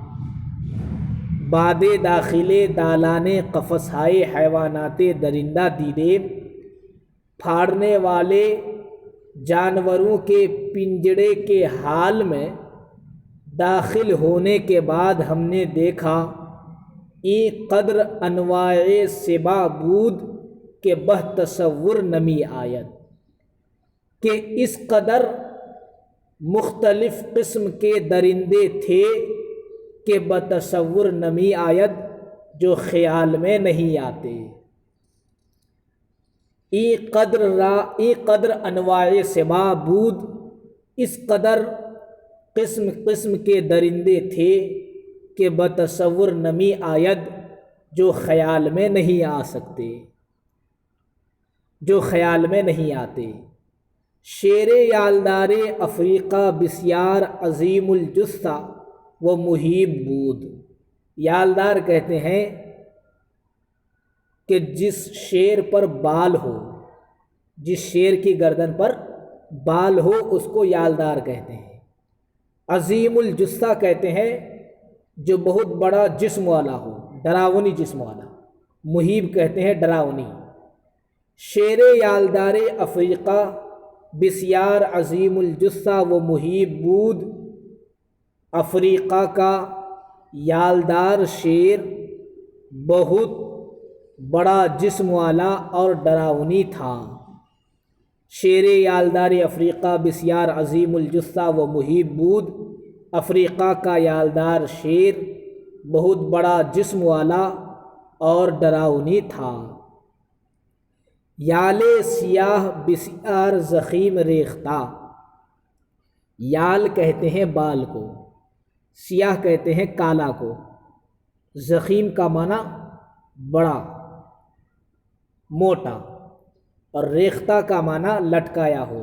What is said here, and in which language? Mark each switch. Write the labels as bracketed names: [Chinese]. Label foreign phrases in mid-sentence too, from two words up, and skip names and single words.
[Persian] بعد داخل دالان قفس ہائے حیوانات درندہ دیدیم، [Urdu] پھاڑنے والے جانوروں کے پنجڑے کے حال میں داخل ہونے کے بعد ہم نے دیکھا۔ [Persian] ای قدر انواع سبا بود کہ بہ تصور نمی آید، [Urdu] کہ اس قدر مختلف قسم کے درندے تھے کہ [Persian] بتصور نمی آید، [Urdu] جو خیال میں نہیں آتے۔ [Persian] ای قدر انواع سبا بود، [Urdu] اس قدر قسم قسم کے درندے تھے کہ [Persian] بتصور نمی آید، [Urdu] جو خیال میں نہیں آ سکتے، جو خیال میں نہیں آتے۔ [Persian] شیر یالدار افریقہ بسیار عظیم الجثہ و مہیب بود۔ [Urdu] یالدار کہتے ہیں کہ جس شیر پر بال ہو، جس شیر کی گردن پر بال ہو اس کو یالدار کہتے ہیں۔ عظیم الجثہ کہتے ہیں جو بہت بڑا جسم والا ہو، ڈراؤنی جسم والا۔ مہیب کہتے ہیں ڈراؤنی۔ [Persian] شیر یالدار افریقہ بسیار عظیم الجثہ و مہیب بود۔ [Urdu] افریقہ کا یالدار شیر بہت بڑا جسم والا اور ڈراؤنی تھا۔ [Persian] شیر یالدار افریقہ بسیار عظیم الجثہ و مہیب بود۔ [Urdu] افریقہ کا یالدار شیر بہت بڑا جسم والا اور ڈراؤنی تھا۔ [Persian] یال سیاہ بسیار ضخیم ریختہ۔ [Urdu] یال کہتے ہیں بال کو، سیاہ کہتے ہیں کالا کو، ضخیم کا معنی بڑا موٹا، اور ریختہ کا معنی لٹکایا ہوا۔